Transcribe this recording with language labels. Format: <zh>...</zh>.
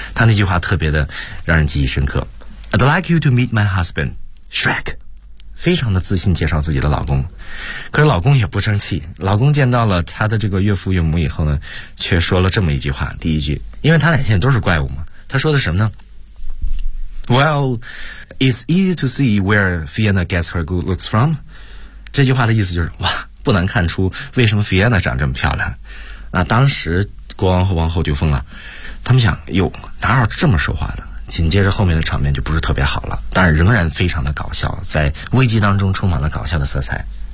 <zh>他那句话特别的让人记忆深刻，</zh> <en>I'd like you to meet my husband, Shrek.</en> <zh>非常的自信介绍自己的老公。可是老公也不生气，老公见到了他的这个岳父岳母以后呢，却说了这么一句话，第一句，因为他俩现在都是怪物嘛，他说的什么呢？</zh> <en>Well, it's easy to see where Fiona gets her good looks from.</en> <zh>这句话的意思就是，哇，不难看出为什么 Fiona 长这么漂亮。那当时国王和王后就疯了。他们想，哟，哪有这么说话的？紧接着后面的场面就不是特别好了，但仍然非常的搞笑，在危机当中充满了搞笑的色彩。</zh>